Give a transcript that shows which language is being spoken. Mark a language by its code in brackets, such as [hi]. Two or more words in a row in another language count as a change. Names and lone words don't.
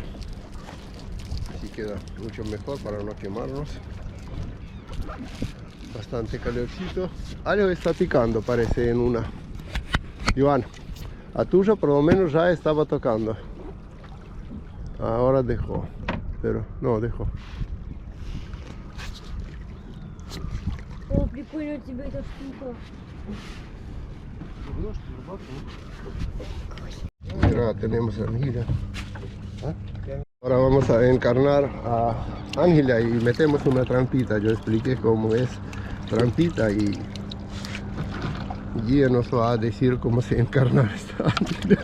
[es] Así queda mucho mejor para no quemarnos. Bastante calorcito. Algo está picando, parece, en una. Iván, a tuya por lo menos ya estaba tocando. Ahora dejó. Pero no, dejó. [ru] О, прикольно у тебя эта штука. [es] Mira, tenemos anguila. Ahora vamos a encarnar a Ángela y metemos una trampita. Yo expliqué cómo es trampita y Guía nos va a decir cómo se encarna esta Ángela.